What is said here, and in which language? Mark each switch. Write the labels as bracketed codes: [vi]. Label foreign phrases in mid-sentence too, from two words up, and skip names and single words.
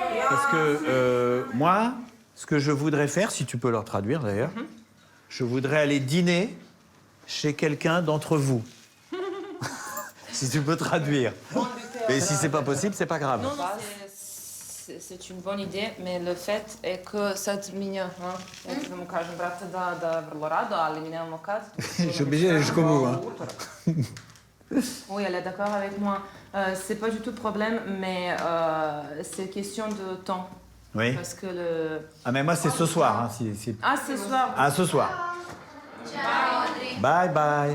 [fr] Parce que moi, ce que je voudrais faire, si tu peux leur traduire d'ailleurs, je voudrais aller dîner chez quelqu'un d'entre vous. Si tu peux traduire. Et si c'est pas possible, c'est pas grave. Non, c'est une bonne idée, mais le fait est que [sr] sad mi je, ja ti da mu kažem, brate, da vrlo rado, ali mi nemamo kad. [fr] Je suis obligé d'aller jusqu'au bout. Hein. Oui, elle est d'accord avec moi. C'est pas du tout problème, mais c'est question de temps. Oui. Parce que le... Ah, mais moi, c'est ce soir. Hein, Ah, ce soir. [en] Ah, ce soir. Bye bye.